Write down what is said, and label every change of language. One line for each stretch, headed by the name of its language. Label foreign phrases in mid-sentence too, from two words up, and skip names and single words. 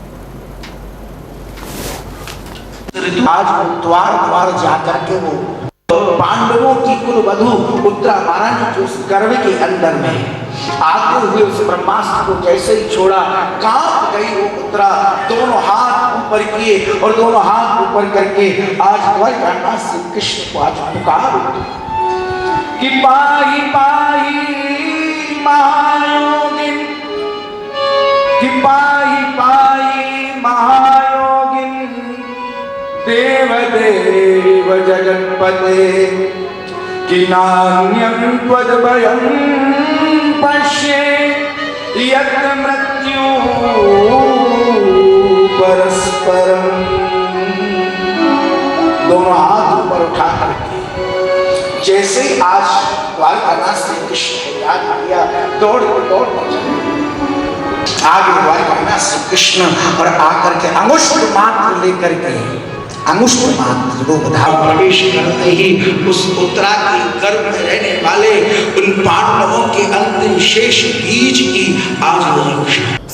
Hindi: आज द्वार द्वार जाकर के वो पांडवों की कुल वधु उत्तरा महारानी के उस गर्भ के अंदर में आते हुए उस ब्रह्मास्त्र को जैसे ही छोड़ा, कांप गई वो उत्तरा। दोनों हाथ ऊपर किए और दोनों हाथ ऊपर करके आज द्वारकानाथ श्री कृष्ण को आज पुकार कि
Sanskrit: पाही पाही महायोगिन, कि पाही पाही महायोगिन, देव देव जगन्पते, कि नान्यं त्वद्भयं पश्ये यत् मृत्यु परस्परम।
Hindi: दोनों हाथ ऊपर उठा करके जैसे आज द्वारकानाथ श्री कृष्ण को याद किया, दौड़ चले आगे द्वारकानाथ श्री कृष्ण और आकर के अंगुष्ठ मात्र लेकर के अंगुष्ठ मात्र वो प्रवेश करते ही उस उत्तरा के गर्भ में रहने वाले उन पांडवों के अंतिम शेष बीज की आज